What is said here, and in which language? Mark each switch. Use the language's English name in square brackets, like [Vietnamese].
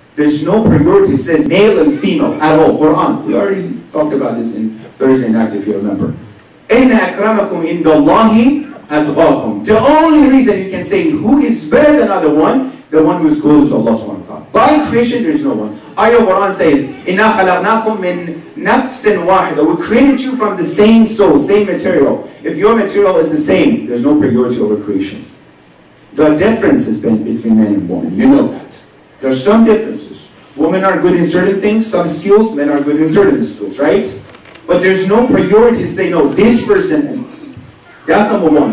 [English] There's no priority, says male and female at all. Quran. We already talked about this in Thursday nights, if you remember. [Arabic] إِنَّ أَكْرَمَكُمْ إِنْدَ اللَّهِ أَتْقَاكُمْ. [English] The only reason you can say who is better than other one, the one who is closer to Allah subhanahu wa ta'ala. By creation, there is no one. Ayah Quran says, إِنَّا خَلَقْنَاكُمْ مِنْ نَفْسٍ وَاحِدَةٍ. We created you from the same soul, same material. If your material is the same, there's no priority over creation. There are differences between men and women. You know that. There are some differences. Women are good in certain things, some skills. Men are good in certain skills, right? But there's no priority to say, no, this person. That's number one.